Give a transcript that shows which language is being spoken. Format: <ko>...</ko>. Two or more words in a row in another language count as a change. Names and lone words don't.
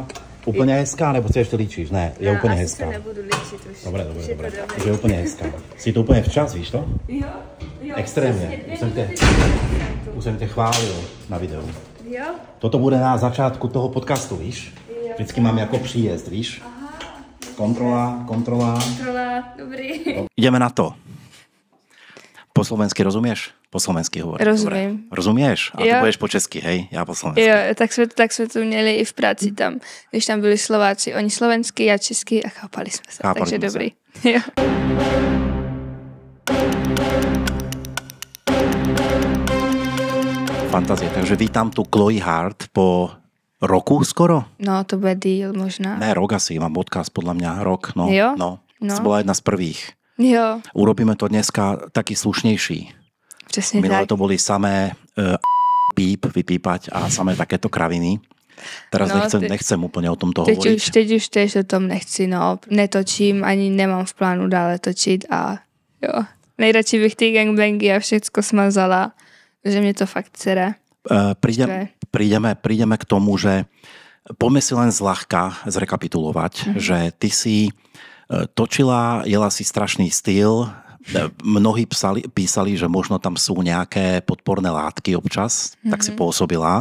<cs>Úplně hezká, nebo si ještě líčíš? Ne, je úplně asi hezká. se nebudu líčit už. Dobré. Už je úplně hezká. Jsi to úplně včas, víš to? Jo. Extrémně. Už jsem tě chválil na videu. Jo. Toto bude na začátku toho podcastu, víš? Jo. Vždycky mám jako příjezd, víš? Aha. Kontrola. Kontrola, dobrý.</cs> <sk>Ideme na to. Po slovensky rozumieš? Po slovensky hovorím.</sk> <cs>Rozumím.</cs> <sk>Dobre. Rozumieš? A ty budeš po česky, hej? Já po slovensky.</sk> <cs>Jo, tak jsme to měli i v práci tam. Když tam byli Slováci, oni slovensky, já česky a chápali jsme se. Takže dobrý. Jo. Fantazie. Takže vítám tu Chloe Hart po roku skoro? No, to bude díl možná.</cs> <sk>Ne, rok asi, mám podcast podľa mňa, rok. No,</sk> <cs>jo? No. No.</cs> <sk>Bola jedna z prvých.</sk> <cs>Jo.</cs> <sk>Urobíme to dneska taký slušnejší.</sk> <cs>Přesně Minule tak.</cs> <sk>to boli samé píp, vypípať a samé takéto kraviny. Teraz nechcem úplne o tomto hovoriť.</sk> <cs>Teď už tiež o tom nechci, no. Netočím, ani nemám v plánu dále točiť a jo. Nejradši bych ty gangbangy a všecko smazala, že mě to fakt cere.</cs> <sk>Prídeme k tomu, že poďme si len zľahka zrekapitulovať, že ty si točila, jela si strašný styl, mnohí písali, že možno tam sú nejaké podporné látky občas, tak si pôsobila.</sk>